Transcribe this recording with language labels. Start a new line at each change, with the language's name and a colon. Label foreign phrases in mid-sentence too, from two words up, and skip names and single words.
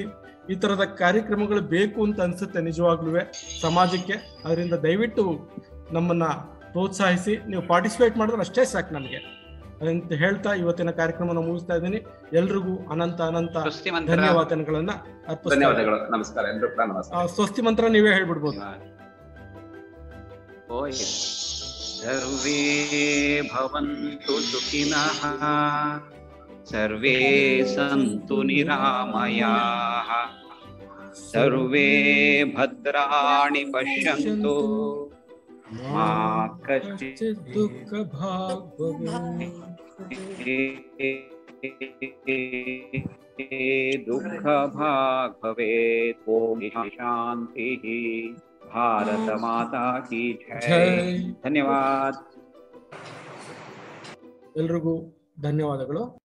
Kannada: ಈ ಥರದ ಕಾರ್ಯಕ್ರಮಗಳು ಬೇಕು ಅಂತ ಅನಿಸುತ್ತೆ ನಿಜವಾಗ್ಲೂ ಸಮಾಜಕ್ಕೆ. ಅದರಿಂದ ದಯವಿಟ್ಟು ನಮ್ಮನ್ನು ಪ್ರೋತ್ಸಾಹಿಸಿ. ನೀವು ಪಾರ್ಟಿಸಿಪೇಟ್ ಮಾಡಿದ್ರೆ ಅಷ್ಟೇ ಸಾಕು ನಮಗೆ ಅಂತ ಹೇಳ್ತಾ ಇವತ್ತಿನ ಕಾರ್ಯಕ್ರಮವನ್ನು ಮುಗಿಸ್ತಾ ಇದ್ದೀನಿ. ಎಲ್ರಿಗೂ ಅನಂತ ಧನ್ಯವಾದಗಳನ್ನ ಧನ್ಯವಾದಗಳು. ನಮಸ್ಕಾರ. ಸ್ವಸ್ತಿ ಮಂತ್ರ ನೀವೇ ಹೇಳ್ಬಿಡ್ಬೋದು.
Sanskrit: सर्वे भवन्तु सुखिनः, सर्वे सन्तु निरामयाः, सर्वे भद्राणि पश्यन्तु, मा कश्चित् दुःख भाग् भवेत्. ॐ शान्ति.
Hindi: भारत माता की जय.
Kannada: ಧನ್ಯವಾದ. ಎಲ್ರಿಗೂ ಧನ್ಯವಾದಗಳು.